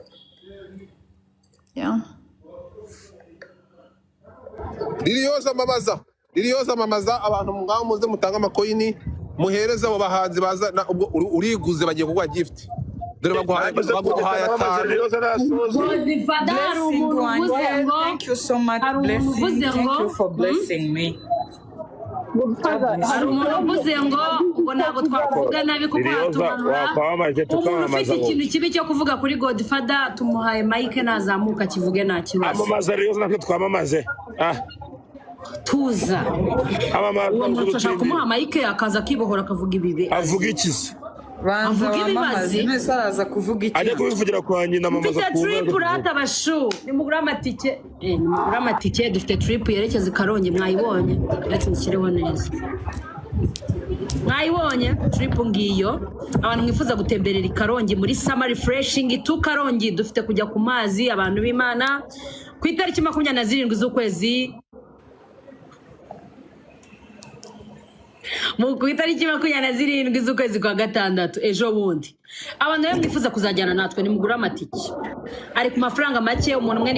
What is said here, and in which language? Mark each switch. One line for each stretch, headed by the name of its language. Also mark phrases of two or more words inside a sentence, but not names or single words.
Kinyarwanda: Liliose amamaza abantu ngaho muze mutanga amakoyini muhereza abo bahanzi baza ubwo uriguze bagiye kuguha gift dore baguhaye atanu Godfather hari umuntu uvuze ngo
English: thank you so much blessing thank you for blessing me
Kinyarwanda: hari umuntu uvuze ngo ntabwo twakuvuga nabi kuko hatumanura umuntu ufite ikintu kibi cyo kuvuga kuri Godfather tumuhaye mike nazamuka kivuge nta kibazo amamaza Liliose natwe twamamaze tuza uwo muntu ashaka kumuha mike akaza akibohora akavuga ibibi avuga iki se banza wamamaze nese araza kuvuga iki ajya kubivugira kwa nyina amamaza dufite trip rata bashu nimugura amatike dufite trip yerekeza i Karongi mwayibonye ndetse nshyireho neza mwayibonye trip ngiyo abantu mwifuza gutemberera i Karongi muri
English: summer refreshing to Karongi
Kinyarwanda: dufite kujya ku mazi abantu b'Imana ku itariki 27 z'ukwezi ku itariki 27 z'ukwezi kwa gatandatu ejo bundi abantu rero mwifuza kuzajyana natwe nimugura amatike ari ku mafaranga make umuntu umwe